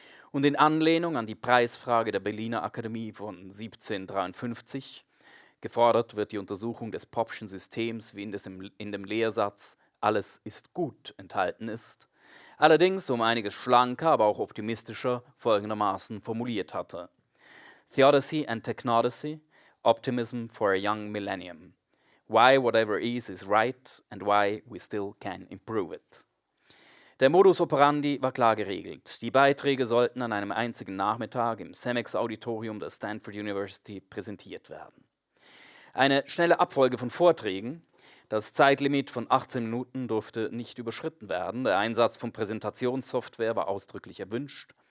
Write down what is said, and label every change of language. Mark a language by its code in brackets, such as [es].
[de] Und in Anlehnung an die Preisfrage der Berliner Akademie von 1753 gefordert wird die Untersuchung des Popschen Systems, wie in dem Lehrsatz »Alles ist gut« enthalten ist, allerdings um einiges schlanker, aber auch optimistischer folgendermaßen formuliert hatte: [en] Theodicy and Technodicy, Optimism for a Young Millennium. Why whatever is right and why we still can improve it. [de] Der Modus operandi war klar geregelt. Die Beiträge sollten an einem einzigen Nachmittag im Cemex-Auditorium der Stanford University präsentiert werden. Eine schnelle Abfolge von Vorträgen, das Zeitlimit von 18 Minuten durfte nicht überschritten werden, der Einsatz von Präsentationssoftware war ausdrücklich erwünscht